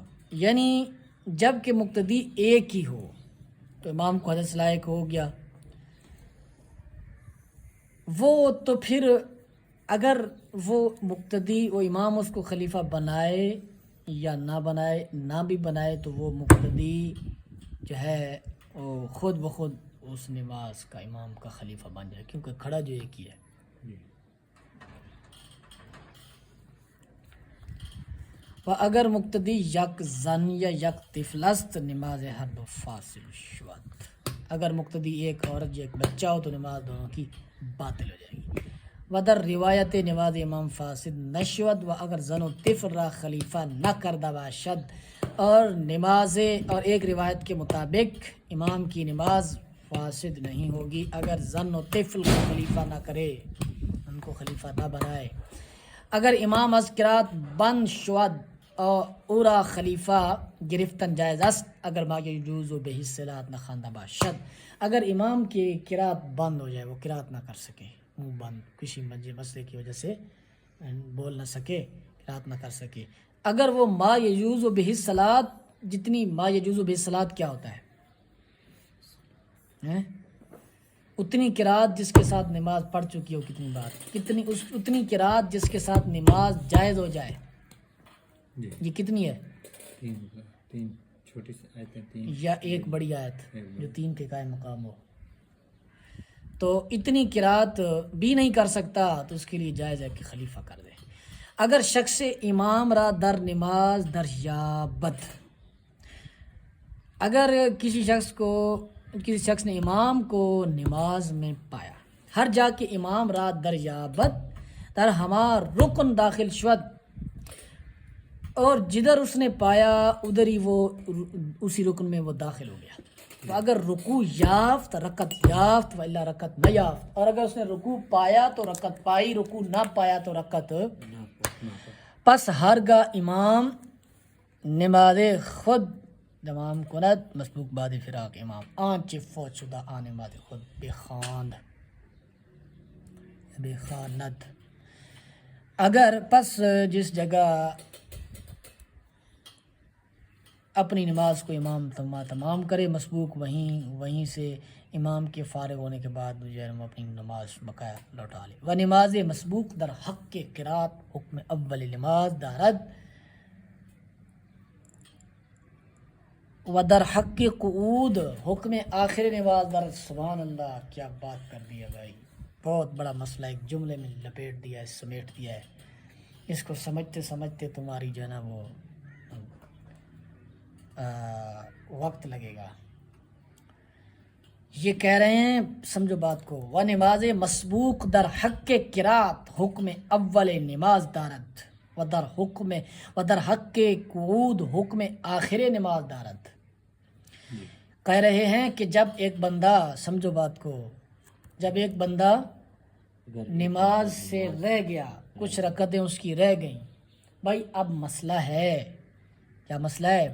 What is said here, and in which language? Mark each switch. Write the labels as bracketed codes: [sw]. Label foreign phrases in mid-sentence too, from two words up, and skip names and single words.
[ur] یعنی جب کہ مقتدی ایک ہی ہو تو امام کو حدث لاحق ہو گیا، وہ تو پھر اگر وہ مقتدی وہ امام اس کو خلیفہ بنائے یا نہ بنائے، نہ بھی بنائے تو وہ مقتدی جو ہے وہ خود بخود اس نماز کا امام کا خلیفہ بن جائے، کیونکہ کھڑا جو ایک ہی ہے. [fa] و اگر مقتدی یک زن یا یک طفل است نماز ہر دو فاصل شود، [ur] اگر مقتدی ایک عورت یا ایک بچہ ہو تو نماز دونوں کی باطل ہو جائے گی. [fa] و در روایت نماز امام فاسد نشود و اگر زن و طفل را خلیفہ نہ کردہ باشد، [ur] اور ایک روایت کے مطابق امام کی نماز فاسد نہیں ہوگی اگر [fa] زن و طفل [ur] کو خلیفہ نہ کرے، ان کو خلیفہ نہ بنائے. [fa] اگر امام از قرات بند شود اور اورا خلیفہ گرفتن جائز است اگر ما یجوز و بہ صلاۃ نخواندہ باشد، [ur] اگر امام کی قرات بند ہو جائے، وہ قرات نہ کر سکے، منہ بند کسی مسئلے کی وجہ سے بول نہ سکے، قرات نہ کر سکے، اگر وہ [ar] ما یجوز بہ الصلاۃ، [ur] جتنی [ar] ما یجوز بہ الصلاۃ [ur] کیا ہوتا ہے اتنی قرات جس کے ساتھ نماز پڑھ چکی ہو، کتنی بار، اتنی قرات جس کے ساتھ نماز جائز ہو جائے، یہ کتنی ہے؟ تین چھوٹی سی آیتیں، تین یا ایک بڑی آیت جو 3 کے قائم مقام ہو؟ تو اتنی قرات بھی نہیں کر سکتا تو اس کے لیے جائز ہے کہ خلیفہ کر دے۔ [fa] اگر شخص امام را در نماز در یابد، [ur] اگر کسی شخص نے امام کو نماز میں پایا، [fa] ہر جا کے امام را در یابد در ہمار رکن داخل شد، [ur] اور جدھر اس نے پایا ادھر ہی وہ اسی رکن میں وہ داخل ہو گیا۔ [fa] تو اگر رکوع یافت رکعت یافت و الا رکعت نہ یافت، [ur] اور اگر اس نے رکوع پایا تو رکعت پائی، رکوع نہ پایا تو رکعت [fa] پس ہرگاہ امام نماز خود تمام کند مسبوق بعد فراق امام آنچ فوت شدہ آن نماز خود بخواند۔ [ur] اگر پس جس جگہ اپنی نماز کو امام تمام کرے مسبوق، وہیں سے امام کے فارغ ہونے کے بعد جو ہے اپنی نماز بقایا لوٹا لے۔ [fa] و نماز مسبوق در حق کے قرات حکم اول نماز دارد و در حق کے قعود حکم آخر نماز دارد۔ [ur] سبحان اللہ، کیا بات کر دی ہے بھائی، بہت بڑا مسئلہ ایک جملے میں لپیٹ دیا ہے، سمیٹ دیا ہے۔ اس کو سمجھتے تمہاری جو ہے نا وہ وقت لگے گا۔ یہ کہہ رہے ہیں، سمجھو بات کو، [fa] و نماز مسبوق در حق کے قرات حکم اول نماز دارد و در حق کے قعود حکم آخر نماز دارد۔ [ur] کہہ رہے ہیں کہ جب ایک بندہ، سمجھو بات کو، جب ایک بندہ نماز سے رہ گیا، کچھ رکعتیں اس کی رہ گئیں، بھائی اب مسئلہ ہے، کیا مسئلہ ہے؟